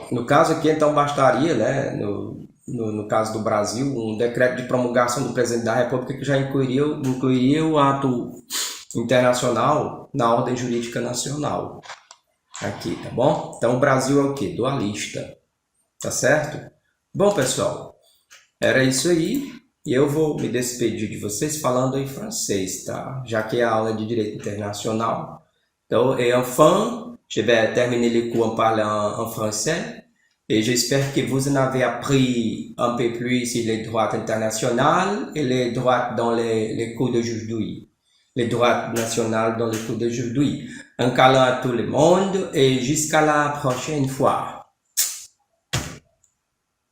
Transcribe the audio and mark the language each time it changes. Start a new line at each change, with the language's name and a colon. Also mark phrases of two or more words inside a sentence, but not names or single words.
Portuguese: No caso aqui, então, bastaria, né, no caso do Brasil, um decreto de promulgação do presidente da República que já incluiria o ato internacional na ordem jurídica nacional. Aqui, tá bom? Então, o Brasil é o quê? Dualista. Tá certo? Bom, pessoal, era isso aí. E eu vou me despedir de vocês falando em francês, tá? Já que é a aula de Direito Internacional.
French: Donc, et enfin, je vais terminer les cours en parlant en français. Et j'espère que vous en avez appris un peu plus sur les droits internationaux et les droits dans les cours d'aujourd'hui. Les droits nationaux dans les cours d'aujourd'hui. Un câlin à tout le monde et jusqu'à la prochaine fois.